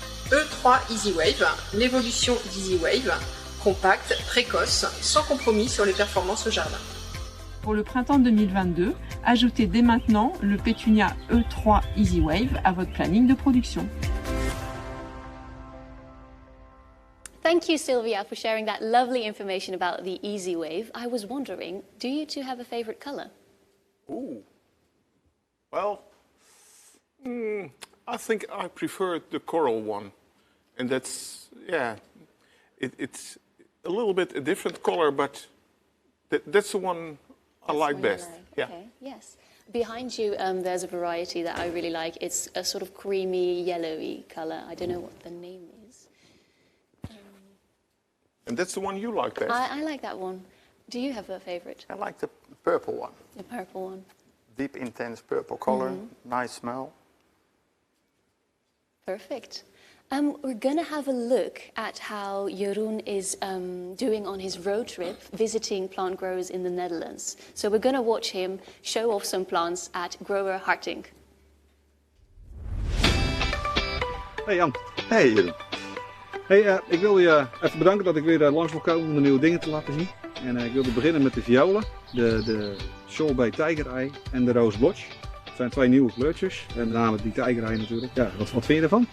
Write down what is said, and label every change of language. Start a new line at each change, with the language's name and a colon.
French: E3 Easy Wave, l'évolution d'Easy Wave, compacte, précoce, sans compromis sur les performances au jardin. Pour le printemps 2022, ajoutez dès maintenant le pétunia E3 Easy Wave à votre planning de production.
English: Thank you, Sylvia, for sharing that lovely information about the Easy Wave. I was wondering, do you two have a favorite color? Ooh. Well, I think I prefer the coral one. And that's, yeah, it's a little bit a different color, but that's the one I like best. Yeah. Okay, yes. Behind you, there's a variety that I really like. It's a sort of creamy, yellowy color. I don't know what the name is. And that's the one you like best? I like that one. Do you have a favorite? I like the purple one. The purple one. Deep, intense purple color, nice smell. Perfect. We're going to have a look at how Jeroen is doing on his road trip, visiting plant growers in the Netherlands. So we're going to watch him show off some plants at Grower Harting. Hey Jan. Hey Jeroen.
Dutch: Hey, ik wil je even bedanken dat ik weer langs wil komen om de nieuwe dingen te laten zien. En ik wilde beginnen met de violen, de sorbet tijgerei en de roze blotch. Het zijn twee nieuwe kleurtjes, en met name die tijgerei natuurlijk. Ja, wat vind je ervan?